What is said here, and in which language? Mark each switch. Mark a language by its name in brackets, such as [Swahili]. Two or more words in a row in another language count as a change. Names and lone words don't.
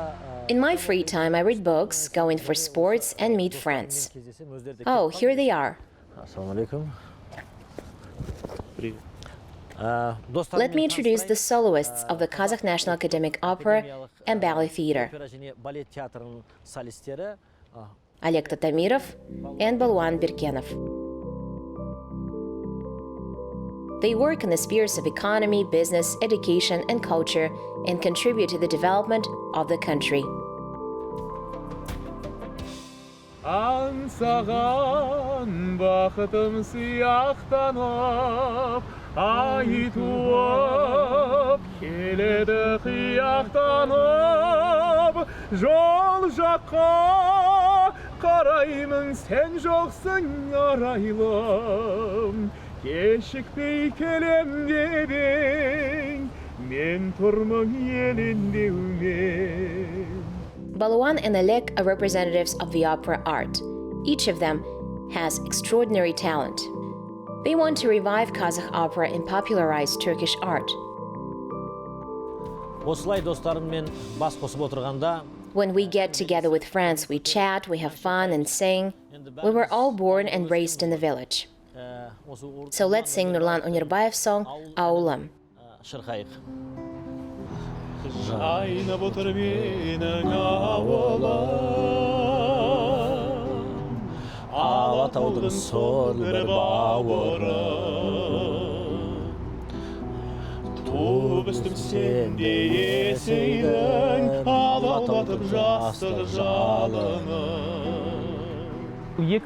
[English] In my free time, I read books, go in for sports, and meet friends. Oh, here they are. [Kazakh] Ассалаумалейкум. [English] Let me introduce the soloists of the Kazakh National Academic Opera and Ballet Theater, [Kazakh] балет театрының солистері [English] Oleg Tatamyrov and Balwan Birkenov. They work in the spheres of economy, business, education, and culture and contribute to the development of the country. [Kazakh] Аңсаған бақытым сияқтанып, ай туып, келеді қияқтанып, жол жаққа қараймын, сен жоқсың арайлым. Кешікпей келем дедің, мен тұрмын еліндеумен. [English] Balwan and Oleg are representatives of the opera art. Each of them has extraordinary talent. They want to revive Kazakh opera and popularize Turkish art. [Kazakh] осылай достарыммен бас қосып отырғанда [English] When we get together with friends, we chat, we have fun and sing. We were all born and raised in the village. So let's sing Nurlan Unirbayev's song, Aulam. [Kazakh] шырқайық. Жайнап отыр менің ауылым, Алатаудың сорлы бір бауырым, туып өстім сенде есейдің, алаулатып жастық жалыны.